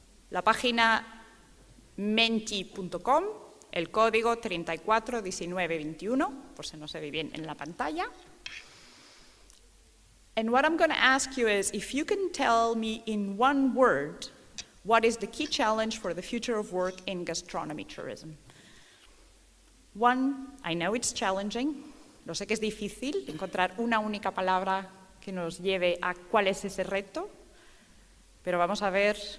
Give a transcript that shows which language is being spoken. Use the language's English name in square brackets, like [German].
[Spanish] La página menti.com, el código 341921, por si no se ve bien en la pantalla. [English] And what I'm going to ask you is if you can tell me in one word what is the key challenge for the future of work in gastronomy tourism. One, I know it's challenging. [Spanish] Lo sé que es difícil encontrar una única palabra que nos lleve a cuál es ese reto, pero vamos a ver.